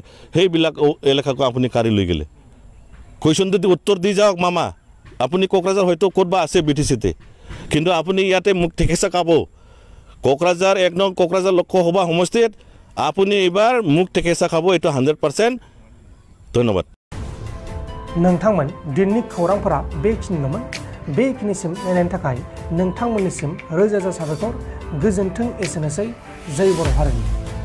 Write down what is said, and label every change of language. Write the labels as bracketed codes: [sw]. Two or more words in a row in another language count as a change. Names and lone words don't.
[as] সেইবিলাক এলেকাকো আপুনি কাঢ়ি লৈ গ'লে। কুৱেশ্যনটো উত্তৰ দি যাওক মামা। আপুনি কোকৰাঝাৰ হয়তো ক'তবা আছে BTC-তে কিন্তু আপুনি ইয়াতে মুখ ঠেকেচা খাব কোকৰাঝাৰ 1 নং কোকৰাঝাৰ লোকসভা সমষ্টিত আপুনি এইবাৰ মুখ ঠেকেচা খাব এইটো 100% ধন্যবাদ [brx] नोंथांमोन दिननि खौरांफोरा बेखिनिल'मोन बेखिनिसिम नायनायनि थाखाय नोंथांमोननिसिम रोजा रोजा साबायखर गोजोन्थों एसेनोसै जय बर' हारिनि